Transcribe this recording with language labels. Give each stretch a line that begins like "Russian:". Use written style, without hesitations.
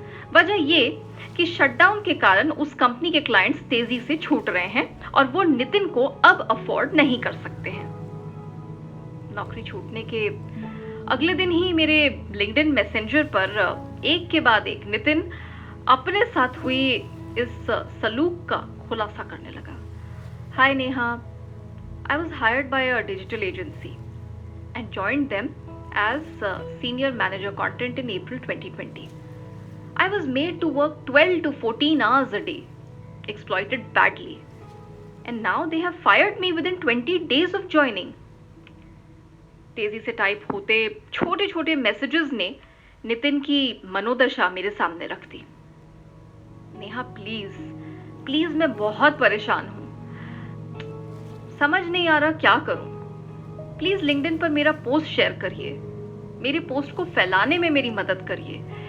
Hindi: वजह ये कि शटडाउन के कारण उस कंपनी के क्लाइंट्स तेजी से छूट रहे हैं और वो नितिन को अब अफोर्ड नहीं कर सकते हैं। नौकरी छूटने के अगले दिन ही मेरे लिंक्डइन मैसेंजर पर एक के बाद एक नितिन अपने साथ हुई इस सलूक का खुलासा करने लगा।
English: Hi Neha, I was hired by a digital agency and joined them as senior manager content in April 2020. I was made to work 12 to 14 hours a day, exploited badly, and now they have fired me within 20 days of joining.
Hindi: तेजी से type होते छोटे छोटे messages ने नितिन की मनोदशा मेरे सामने रख दी। नेहा प्लीज प्लीज, मैं बहुत परेशान हूं, समझ नहीं आ रहा क्या करूं। प्लीज लिंक्डइन पर मेरा पोस्ट शेयर करिए, मेरी पोस्ट को फैलाने में मेरी मदद करिए।